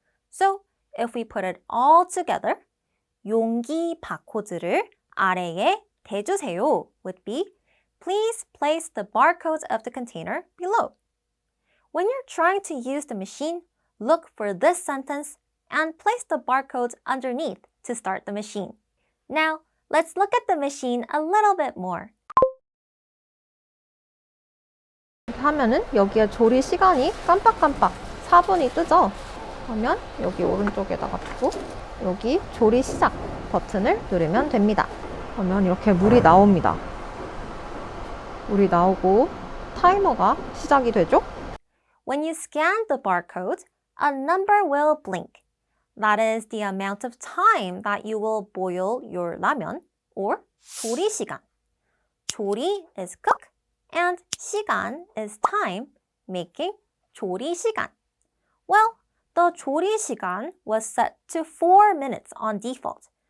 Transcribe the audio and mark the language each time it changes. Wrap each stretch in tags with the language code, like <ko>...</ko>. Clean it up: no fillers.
<en>So if we put it all together,</en> <ko>용기 바코드를 아래에 대주세요</ko> <en>would be please place the barcode of the container below. When you're trying to use the machine, look for this sentence and place the barcode underneath to start the machine. Now, let's look at the machine a little bit more.</en> <ko>하면은 여기에 조리 시간이 깜빡깜빡 4분이 뜨죠? 그러면 여기 오른쪽에다가 두고 여기 조리 시작 버튼을 누르면 됩니다. 그러면 이렇게 물이 나옵니다. 물이 나오고 타이머가 시작이 되죠?</ko> <en>When you scan the barcode, a number will blink. That is the amount of time that you will boil your ramen or 조리시간. 조리 is cook and 시간 is time, making 조리시간. Well, the 조리시간 was set to 4 minutes on default.</en>